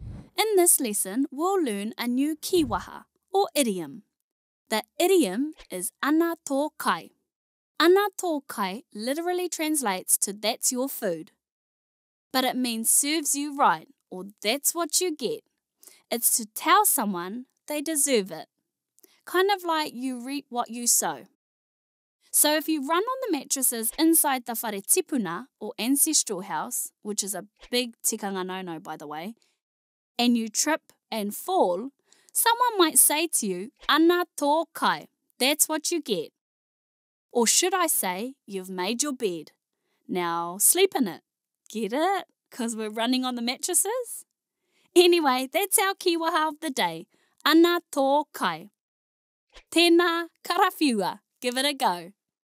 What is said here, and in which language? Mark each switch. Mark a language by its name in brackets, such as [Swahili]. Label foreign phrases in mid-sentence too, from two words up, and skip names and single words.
[English] In this lesson, we'll learn a new Kiwaha, or idiom. The idiom is [Māori] ana tō kai. Ana tō kai [English] literally translates to that's your food. But it means serves you right, or that's what you get. It's to tell someone they deserve it. Kind of like you reap what you sow. So if you run on the mattresses inside the [Māori] whare tipuna, [English] or ancestral house, which is a big tikanga no-no by the way, and you trip and fall, someone might say to you, [Māori] ana tō kai, [English] that's what you get. Or should I say, you've made your bed. Now sleep in it. Get it? Because we're running on the mattresses? Anyway, that's our Kiwaha of the day. [Māori] Ana tō kai. Tēnā karawhiua. [English] Give it a go.